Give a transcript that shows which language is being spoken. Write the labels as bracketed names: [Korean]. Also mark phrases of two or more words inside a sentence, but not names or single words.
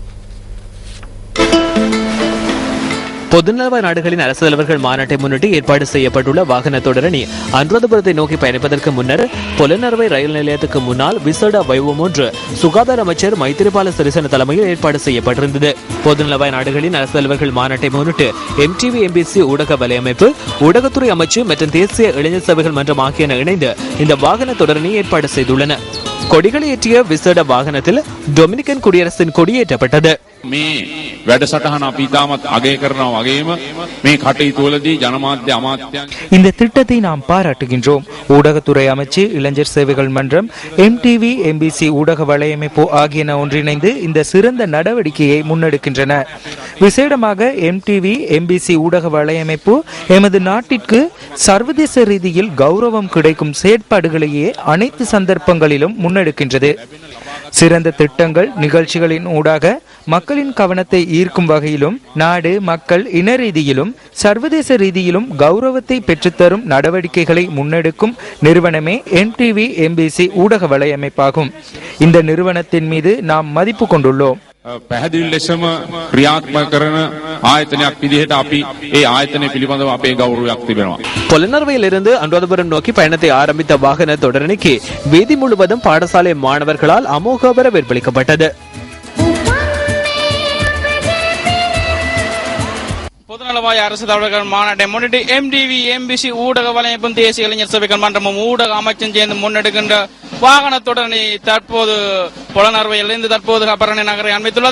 [Tamil] பொதுநலவாய நாடுகளின் அரசு தலைவர்கள் மாநாட்டை முன்னிட்டு ஏற்பாடு செய்யப்பட்டுள்ள வாகன தொடரணி அனுராதபுரத்தை நோக்கி பயணிப்பதற்கு முன்னர் பொலனறுவை ரயில் நிலையத்துக்கு முன்னால் விசேட வைபவம் ஒன்று சுகாதார அமைச்சர் மைத்திரிபால சிறிசேன தலைமையில் ஏற்பாடு செய்யப்பட்டிருந்தது. பொதுநலவாய நாடுகளின் அரசு தலைவர்கள் மாநாட்டை முன்னிட்டு MTV MBC ஊடக வலையமைப்பு, ஊடகத்துறை அமைச்சு மற்றும் தேசிய இளைஞர் சபைகள் மன்றம் ஆகியன இணைந்து இந்த வாகன தொடரணி ஏற்பாடு செய்துள்ளன. கொடிகளை ஏற்றிய விசேட வாகனத்தில் டொமினிக்கன் குடியரசின் கொடியேற்றப்பட்டது. [Sinhala] මේ වැඩසටහන අපි ඉතාමත් අගය කරනවා වගේම මේ කටයුතුවලදී ජනමාධ්‍ය අමාත්‍යංශ [Tamil] இந்த திட்டத்தை நாம் பாராட்டுகின்றோம். ஊடகத்துறை அமைச்சு, இளைஞர் சேவைகள் மன்றம், MTV MBC ஊடக வலையமைப்பு ஆகியன ஒன்றிணைந்து இந்த சிறந்த நடவடிக்கையை முன்னெடுக்கின்றன. விசேடமாக MTV MBC ஊடக வலையமைப்பு எமது நாட்டிற்கு சர்வதேச ரீதியில் கௌரவம் கிடைக்கும் செயற்பாடுகளையே அனைத்து சந்தர்ப்பங்களிலும் முன்னெடுக்கின்றது. சிறந்த திட்டங்கள், நிகழ்ச்சிகளின் ஊடாக மக்களின் கவனத்தை ஈர்க்கும் வகையிலும் நாடு, மக்கள், இன ரீதியிலும் சர்வதேச ரீதியிலும் கௌரவத்தை பெற்றுத்தரும் நடவடிக்கைகளை முன்னெடுக்கும் நிறுவனமே MTV MBC ஊடக வலையமைப்பாகும். இந்த நிறுவனத்தின் மீது நாம் மதிப்பு கொண்டுள்ளோம். [Sinhala] පැහැදිලි ලෙසම ක්‍රියාත්මක කරන ආයතනයක් විදිහට අපි ඒ ආයතනය පිළිබඳව අපේ ගෞරවයක් තිබෙනවා. [Tamil] பொலனறுவையிலிருந்து அனுராதபுரம் நோக்கி பயணத்தை ஆரம்பித்த வாகன தொடரணிக்கு வீதி முழுவதும் பாடசாலை மாணவர்களால் அமோக வரவேற்பளிக்கப்பட்டது. பொதுநலவாய அரசு தலைவர்கள் மாநாட்டை முன்னிட்டு MTV MBC ஊடக வலையமைப்பும் தேசிய இளைஞர் சபைகள் மன்றமும் ஊடக அமைச்சும் சேர்ந்து முன்னெடுக்கின்ற வாகன தொடரணி தற்போது பொலனறுவையிலிருந்து தற்போது அபரணி நகரை அண்மித்துள்ளது.